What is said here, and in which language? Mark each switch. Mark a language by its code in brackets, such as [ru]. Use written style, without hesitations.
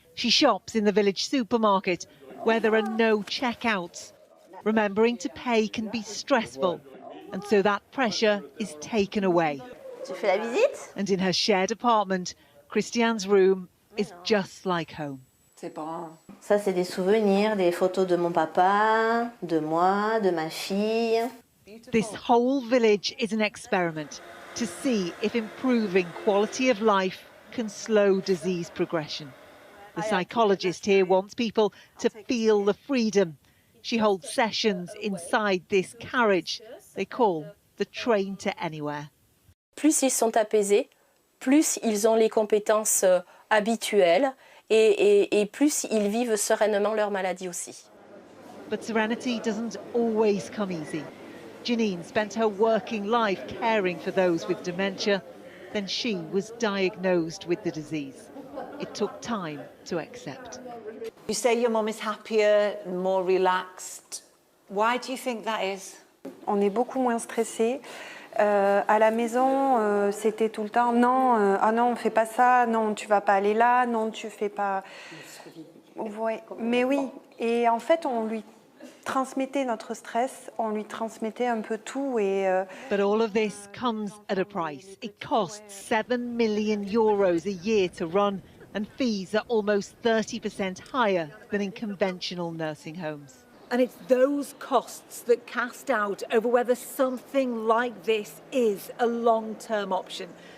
[en] She shops in the village supermarket where there are no checkouts. Remembering to pay can be stressful, and so that pressure is taken away. [fr] Tu fais la visite? [en] And in her shared apartment, Christiane's room is just like home. [fr] C'est bon. Ça, c'est des souvenirs, des photos de mon papa, de moi, de ma fille. [en] This whole village is an experiment to see if improving quality of life can slow disease progression. The psychologist here wants people to feel the freedom. She holds sessions inside this carriage they call the train to anywhere. [fr] Plus ils sont apaisés, plus ils ont les compétences habituelles et plus ils vivent sereinement leur maladie aussi. [en] But serenity doesn't always come easy. Janine spent her working life caring for those with dementia. Then she was diagnosed with the disease. It took time to accept. You say your mum is happier, more relaxed. Why do you think that is? [fr] On est beaucoup moins stressé. À la maison, c'était tout le temps non, ah non, on fait pas ça, non, tu vas pas aller là, non, tu fais pas. Ouais, mais oui. Et en fait, on lui transmettait notre stress, on lui transmettait un peu tout et. [en] But all of this comes at a price. It costs €7 million a year to run, and fees are almost 30% higher than in conventional nursing homes. And it's those costs that cast doubt over whether something like this is a long-term option.